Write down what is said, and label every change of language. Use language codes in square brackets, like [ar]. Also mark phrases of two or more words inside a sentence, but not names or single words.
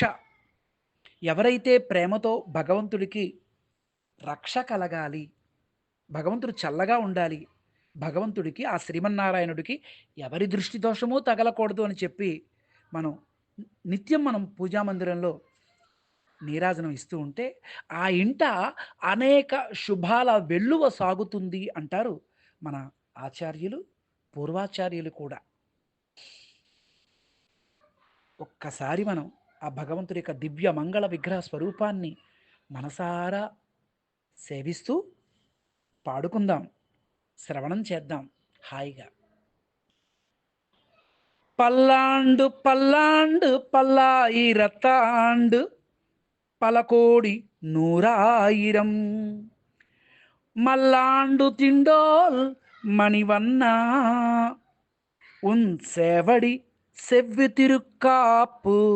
[te] ఎవరైతే ప్రేమతో భగవంతుడికి రక్ష కలగాలి, భగవంతుడు చల్లగా ఉండాలి, భగవంతుడికి, ఆ శ్రీమన్నారాయణుడికి ఎవరి దృష్టి దోషమూ తగలకూడదు అని చెప్పి మనం నిత్యం పూజామందిరంలో నీరాజనం ఇస్తూ ఉంటే, ఆ ఇంట అనేక శుభాల వెల్లువ సాగుతుంది అంటారు మన ఆచార్యులు, పూర్వాచార్యులు కూడా. ఒక్కసారి మనం ఆ భగవంతుడి యొక్క దివ్య మంగళ విగ్రహ స్వరూపాన్ని మనసారా సేవిస్తూ పాడుకుందాం. శ్రవణం చేద్దాం హాయిగా. [ta] பல்லாண்டு பல்லாண்டு பல்லாயிரத்தாண்டு பல கோடி நூறாயிரம் மல்லாண்டு திண்டோல் மணிவண்ணா உன் சேவடி செவ்வி திருக்காப்பு